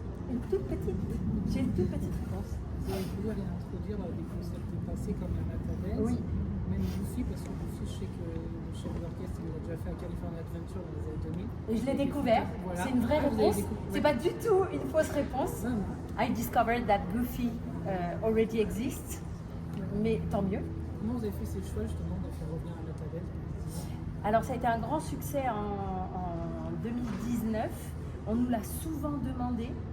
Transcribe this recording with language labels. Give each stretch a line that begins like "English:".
French: Une toute petite. J'ai une toute petite réponse. Vous allez pouvoir réintroduire des concepts passés comme la Matadance. Oui. Même Goofy, parce que Goofy, je sais que le chef d'orchestre, il a déjà fait un California Adventure dans les années 2000. Et je l'ai découvert. Voilà. C'est une vraie Ah, vous l'avez réponse. découvert. C'est pas du tout une fausse réponse. Non, non.
English: I discovered that Goofy already exists.
French: Mais tant mieux. Comment vous avez fait ces choix justement de faire revenir la Matadance? Alors ça a été un grand succès en 2019. On nous l'a souvent demandé.